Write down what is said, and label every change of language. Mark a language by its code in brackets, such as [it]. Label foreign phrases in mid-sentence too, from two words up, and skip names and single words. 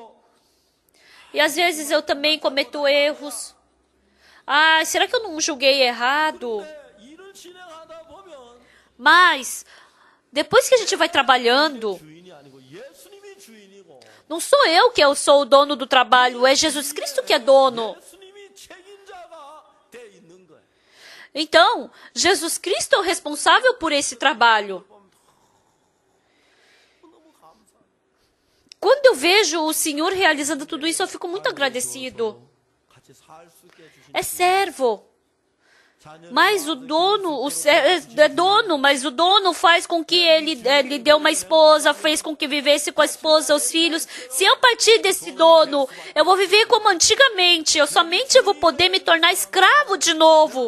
[pt] E às vezes eu também cometo erros. Será que eu não julguei errado? Mas, depois que a gente vai trabalhando, Não sou eu que sou o dono do trabalho, é Jesus Cristo que é dono. [ko] 예수님이 책임자가 돼 있는 거예요. [pt] Então, Jesus Cristo é o responsável por esse trabalho. Quando eu vejo o Senhor realizando tudo isso, eu fico muito agradecido. [ko] 같이 살 수 있게 해주신 [pt] É servo. Mas o dono, é dono, mas o dono faz com que ele lhe deu uma esposa, fez com que vivesse com a esposa, os filhos. Se eu partir desse dono, eu vou viver como antigamente. Eu somente vou poder me tornar escravo de novo.